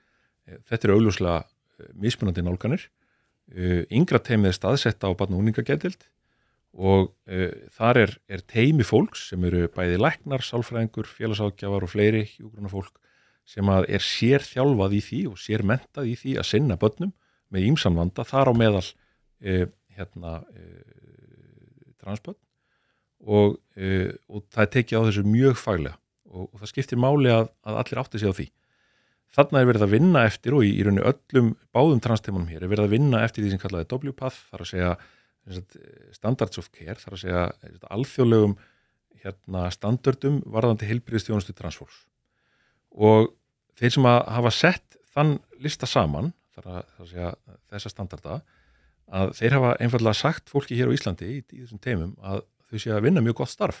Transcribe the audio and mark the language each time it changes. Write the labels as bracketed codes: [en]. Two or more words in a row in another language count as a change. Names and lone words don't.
[is] Þetta eru augljóslega mismunandi nálganir. Yngra teymið staðsett á barna- og unglingageðdeild og þar er teymi fólks sem eru bæði læknar, sálfræðingur, félagsáðgjafar og fleiri hjúkrunarfólk sem að sérþjálfað í því og sérmenntað í því að sinna börnum með ýmsan vanda, þar á meðal transbörn og það er tekið á þessu mjög faglega og það skiptir máli að allir átti sig á því. Þarna er verið að vinna eftir og í rauninni öllum báðum transtemunum hér er verið að vinna eftir því sem kallaði WPATH, þar að segja [en] standards of care, [is] þar að segja alþjóðlegum standardum varðandi heilbrigðisþjónustu transfólks. Og þeir sem að hafa sett þann lista saman, þar að segja þessa standarda, að þeir hafa einfallega sagt fólki hér á Íslandi í þessum teymum að þau séu að vinna mjög gott starf.